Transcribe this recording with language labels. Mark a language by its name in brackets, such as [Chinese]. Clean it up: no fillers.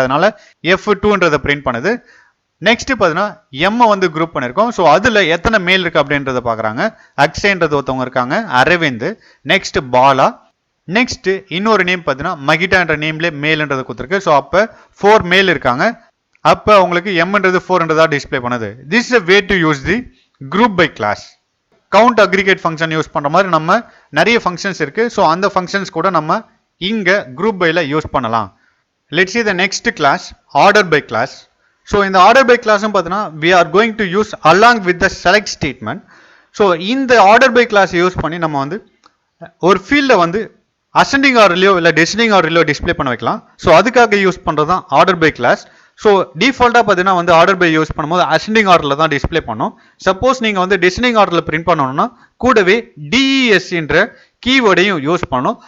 [Tamil] அதனால F2ன்றதை பிரிண்ட் பண்ணுது. நெக்ஸ்ட் பார்த்தீங்கன்னா எம் வந்து குரூப் பண்ணிருக்கோம். ஸோ அதில் எத்தனை மேல் இருக்கு அப்படின்றத பார்க்குறாங்க. அக்ஷயன்றது ஒருத்தவங்க இருக்காங்க, அரவிந்த், நெக்ஸ்ட் பாலா, நெக்ஸ்ட் இன்னொரு நேம் பார்த்தீங்கன்னா மகிட்டான்ற நேம்லேயே மேல்ன்றது கொடுத்துருக்கு. ஸோ அப்போ 4 மேல் இருக்காங்க. அப்போ உங்களுக்கு எம்ன்றது 4ன்றதா டிஸ்பிளே பண்ணுது. [English] This is a way to use the group by class. [Tamil] Count aggregate function use பண்ணுற மாதிரி நம்ம நிறைய ஃபங்க்ஷன்ஸ் இருக்கு. ஸோ அந்த ஃபங்க்ஷன்ஸ் கூட நம்ம இங்கே குரூப் பைல யூஸ் பண்ணலாம். [English] Let's see the next class, order by class. [Tamil] So இந்த ஆர்டர் பை கிளாஸும் பார்த்தீங்கன்னா [English] we are going to use along with the select statement. [Tamil] So இந்த ஆர்டர் பை கிளாஸ் யூஸ் பண்ணி நம்ம வந்து ஒரு ஃபீல்டை வந்து அசெண்டிங் ஆர்டர்லையோ இல்லை டெசிண்டிங் ஆர்டர்லையோ டிஸ்பிளே பண்ண வைக்கலாம். ஸோ அதுக்காக யூஸ் பண்ணுறது தான் ஆர்டர் பை கிளாஸ். ஸோ டிஃபால்ட்டாக பார்த்தீங்கன்னா வந்து ஆர்டர் பை யூஸ் பண்ணும்போது அசெண்டிங் ஆர்டரில் தான் டிஸ்பிளே பண்ணும். சப்போஸ் நீங்கள் வந்து டெசிண்டிங் ஆர்டரில் பிரிண்ட் பண்ணணும்னா கூடவே டிஇஎஸ்ன்ற கீவேர்டையும் யூஸ் பண்ணணும்.